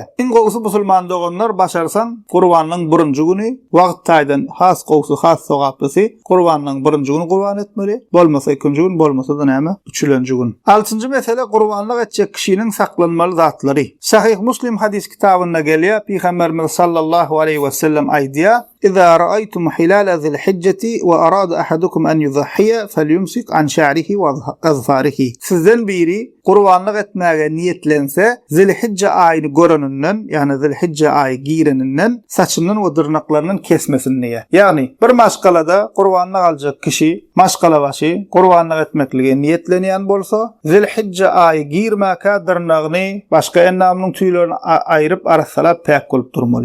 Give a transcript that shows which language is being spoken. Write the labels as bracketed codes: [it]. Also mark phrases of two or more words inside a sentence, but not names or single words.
[tk] Iň gowsy musulman doganlar başarsan gurbanlygyň 1-nji güni wagt taýdan has gowsy has sowapysy gurbanlygyň 1-nji güni gurban etmeli, bolmasa 2-nji gün, bolmasa da näme 3-nji gün. 6-njy mesele gurbanlyk etjek kişiniň saklanmaly zatlary. Sahih Muslim hadis kitabynda gelýär, [ar] Peygamberimiz صلى الله عليه وسلم aýdýar: "إذا رأيتم هلال ذي الحجة وأراد أحدكم أن يضحي فليمسك عن شعره وأظفاره." [tk] Sizden biri gurbanlyk etmäge niyetlense, Zilhicce aýyny görenenden, ýani Zilhicce aýy gireninden saçynyň we dyrnaklarynyň kesmesini diýär. Ýani bir maşgalada gurbanlyk aljak kişi, maşgala başy gurbanlyk etmeklige niyetlenýän bolsa, Zilhicce aýy girmäkä dyrnagyny başga ennamynyň tüýlerini aýryp arasalap päk bolup durmaly.